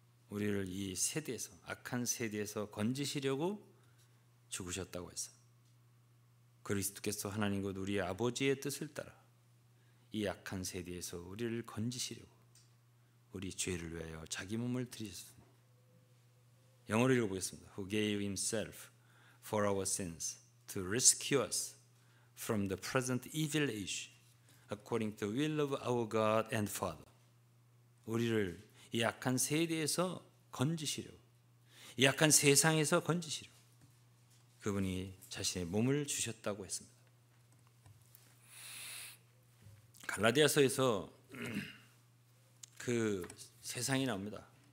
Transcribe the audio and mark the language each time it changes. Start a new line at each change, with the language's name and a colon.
Korean: 우리를 이 세대에서 악한 세대에서 건지시려고 죽으셨다고 했어요. 그리스도께서 하나님 곧 우리의 아버지의 뜻을 따라 이 악한 세대에서 우리를 건지시려고 우리 죄를 위하여 자기 몸을 드리셨습니다. 영어로 읽어보겠습니다.
English: Who gave himself for our sins to rescue us from the present evil age according to the will of our God and Father.
Korean: 우리를 이 악한 세대에서 건지시려고 이 악한 세상에서 건지시려고 그분이 자신의 몸을 주셨다고 했습니다. 갈라디아서에서 그 세상이 나옵니다.